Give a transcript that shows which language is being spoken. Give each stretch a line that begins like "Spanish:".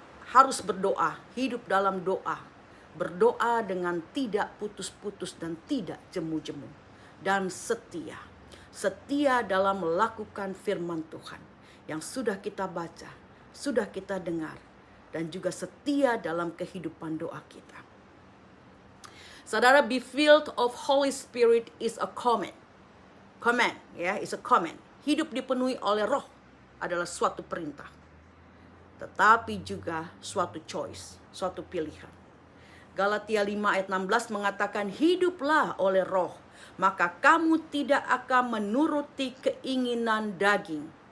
Indonesian: Harus berdoa, hidup dalam doa. Berdoa dengan tidak putus-putus dan tidak jemu-jemu. Dan setia. Setia dalam melakukan firman Tuhan yang sudah kita baca, sudah kita dengar, dan juga setia dalam kehidupan doa kita.
English: Saudara, be filled of Holy Spirit is a command. command, ya, it's a command.
Indonesian: Hidup dipenuhi oleh roh adalah suatu perintah, tetapi juga suatu choice, suatu pilihan. Galatia 5 ayat 16 mengatakan, hiduplah oleh roh, maka kamu tidak akan menuruti keinginan daging.